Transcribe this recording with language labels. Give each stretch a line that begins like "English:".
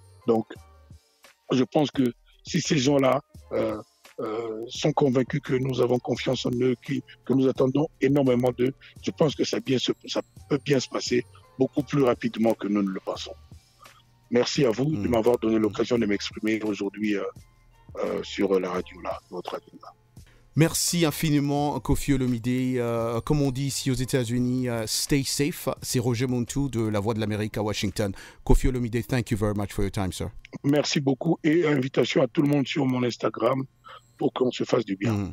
French: Donc, je pense que si ces gens-là sont convaincus que nous avons confiance en eux, que nous attendons énormément d'eux, je pense que ça peut bien se passer beaucoup plus rapidement que nous ne le pensons. Merci à vous de m'avoir donné l'occasion de m'exprimer aujourd'hui sur la radio là, votre radio là. Merci infiniment, Kofi Olomide. Comme on dit ici aux États-Unis,
English: stay safe.
French: C'est Roger Montou de La Voix de l'Amérique à Washington.
English: Kofi Olomide, thank you very much for your time, sir.
French: Merci beaucoup et invitation à tout le monde sur mon Instagram pour qu'on se fasse du bien.